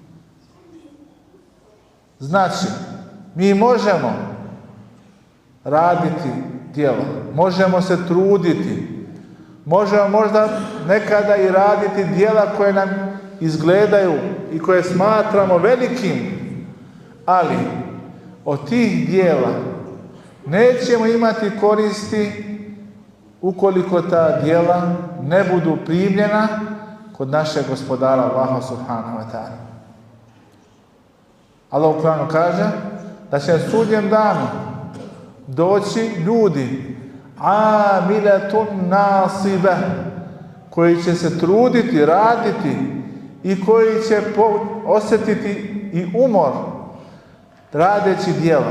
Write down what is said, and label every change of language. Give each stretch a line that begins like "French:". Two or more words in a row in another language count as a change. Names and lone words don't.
Bosnian: Znači, mi možemo raditi djelo, možemo se truditi, možemo možda nekada i raditi djela koje nam izgledaju i koje smatramo velikim, ali od tih djela nećemo imati koristi ukoliko ta djela ne budu primljena kod našeg gospodara Allaha
Arabic: سبحانه وتعالى.
Bosnian: Allah u Kur'anu kaže da će na sudnjem danu doći ljudi
Arabic: عاملة ناصبة,
Bosnian: koji će se truditi, raditi i koji će osjetiti i umor radeći djela.